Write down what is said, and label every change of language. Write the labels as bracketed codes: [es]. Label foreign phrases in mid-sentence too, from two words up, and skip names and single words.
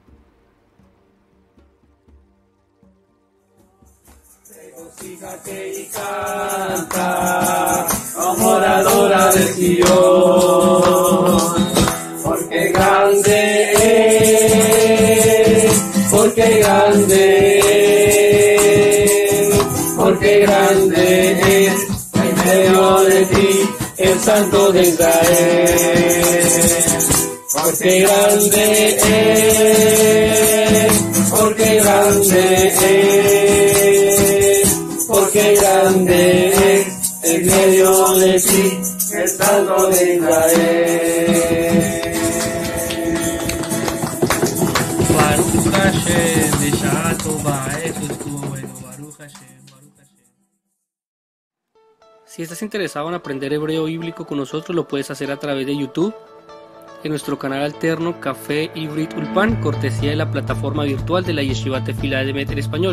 [es] Regocíjate y canta, moradora de Sion, porque grande es, porque grande es, porque grande es en medio de ti el Santo de Israel. Porque grande es, porque grande es, porque grande es en medio de ti el Santo de Israel. [he] ברוך השם, בשעה טובה, [es] eso estuvo bueno, [he] ברוך השם, ברוך השם. [es] Si estás interesado en aprender hebreo bíblico con nosotros, lo puedes hacer a través de YouTube, en nuestro canal alterno Café Ivrit Ulpan, cortesía de la plataforma virtual de la Yeshiva Tefila Emet en español.